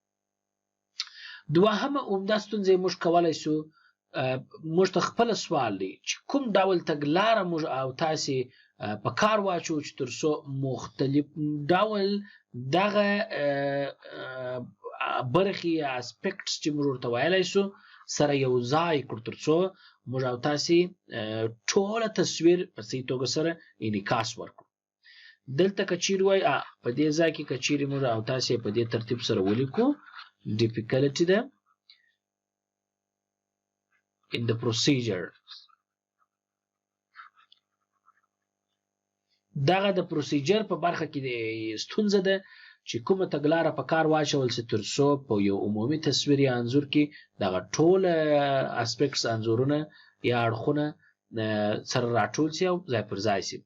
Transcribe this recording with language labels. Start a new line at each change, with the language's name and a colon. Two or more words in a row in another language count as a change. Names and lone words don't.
Pashto: دوهمه عمده ستونزه موږ کولی سو، موږ ته خپله سوال دی چې کوم ډول تګلاره موږ او تاسې په کار واچو چې تر څو مختلف ډول دغه برخې یا اسپیکټس چې موږ ورته ویلی سو سره یو ځای کړو، تر څو موږ او تاسې ټوله تصویر په صحیح توګه سره انعکاس ورکړو. دلته که چیرې وای په دې ځای کې که چیرې موږ او تاسې په دې ترتیب سره ولیکو difficulty ده
English: in the procedure،
Pashto: دغه د پروسیجر په برخه کې ستونزه ده چې کومه تګلاره په کار واچول سي تر څو په یو عمومي تصویر یا انځور کې دغه ټول اسپیکټس انځورونه یا اړخونه سره راټول سي او ځای پر ځای سي.